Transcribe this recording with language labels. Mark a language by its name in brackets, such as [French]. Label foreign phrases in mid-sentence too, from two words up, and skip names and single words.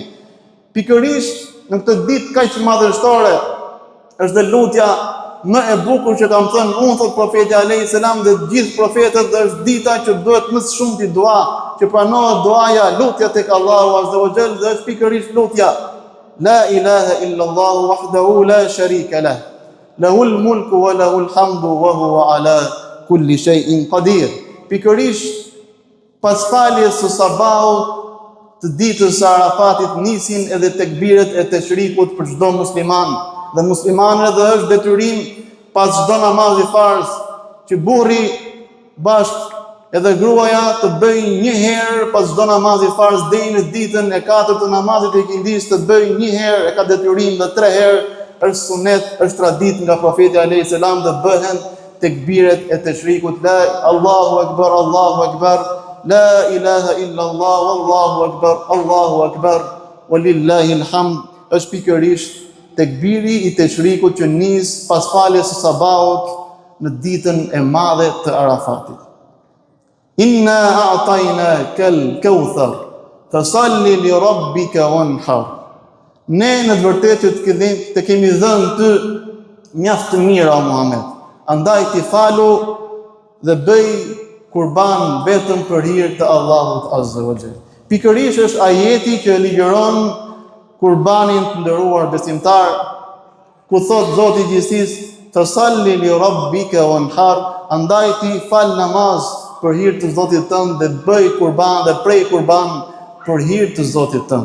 [Albanian] Pikërisht në këtë ditë kaq madhështore është dhe lutja më e bukur që kam thënë unë, thot profeti [Arabic] عليه السلام, [Albanian] dhe gjithë profetët, është dita që duhet më shumë ti dua, që pranohet duaja, lutja tek [Arabic] الله عز وجل, [Albanian] dhe është pikërisht lutja [Arabic] لا إله إلا الله وحده لا شريك له له الملك وله الحمد وهو على كل شيء قدير. [Albanian] Pikërisht pas faljes së sabahut të ditës së Arafatit nisin edhe tekbiret e teshrikut për çdo musliman dhe muslimanëve, dhe është detyrim pas çdo namazi farz që burri bashkë edhe gruaja të bëjnë një herë pas çdo namazi farz deri në ditën e 4 të namazit të ikindis, të bëjnë një herë, e ka detyrim, dhe 3 herë është sunet, është tradit nga profeti [Arabic] عليه السلام, [Albanian] dhe bëhen tekbiret e teshrikut, [Arabic] لا الله أكبر الله أكبر لا إله إلا الله الله أكبر ولله الحمد. [Albanian] Është pikërisht tekbiri i teshrikut që nis pas faljes së sabahut në ditën e madhe të Arafatit. [Arabic] إنا أعطيناك الكوثر فصل لربك وانحر. [Albanian] Ne në të vërtetë të kemi dhënë ty mjaft të mira, o Muhammed, andaj ti falu dhe bëj kurban vetëm për hir të [Arabic] الله عز وجل. [Albanian] Pikërisht është ajeti që ligjëron kurbanin të nderuar besimtar, ku thot Zoti i gjithësisë, [Arabic] "فصل لربك وانحر", [Albanian] andaj ti fal namaz për hir të Zotit tënd dhe bëj kurban dhe prej kurban për hir të Zotit tënd.